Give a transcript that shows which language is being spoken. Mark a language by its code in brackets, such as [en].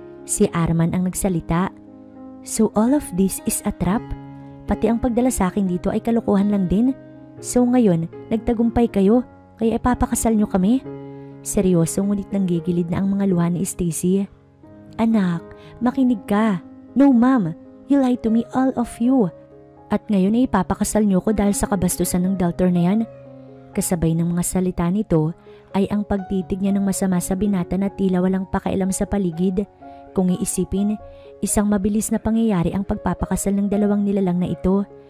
[tl] Si Arman ang nagsalita. [en] So all of this is a trap? [tl] Pati ang pagdala sa akin dito ay kalokohan lang din? So ngayon, nagtagumpay kayo, kaya ipapakasal nyo kami? Seryoso ngunit nanggigilid na ang mga luha ni Stacy. Anak, makinig ka. [en] No ma'am, you lied to me, all of you. [tl] At ngayon ay ipapakasal nyo ko dahil sa kabastusan ng Deltor na yan. Kasabay ng mga salita nito ay ang pagtitig niya ng masama sa binata na tila walang pakailam sa paligid. Kung iisipin, isang mabilis na pangyayari ang pagpapakasal ng dalawang nilalang na ito.